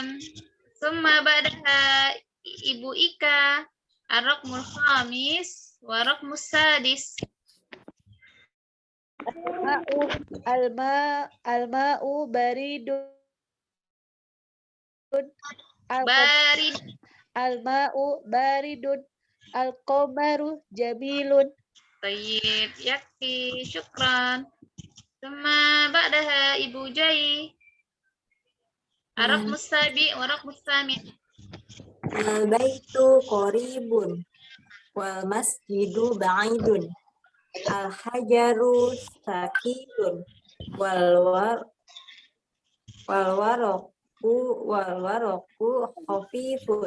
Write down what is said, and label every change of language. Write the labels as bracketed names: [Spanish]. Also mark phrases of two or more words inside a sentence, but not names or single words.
[Arabic] ثم بعدها Ibu Ika. الرقم الخامس والرقم السادس. الماء بارد. Barid. الماء بارد. القمر جميل. طيب. يكفي. شكرا. ثم بعدها Ibu Jai. Arak mustabi warak mustamin. البيت قريب والمسجد بعيد. الحجر ثقيل والورق خفيف.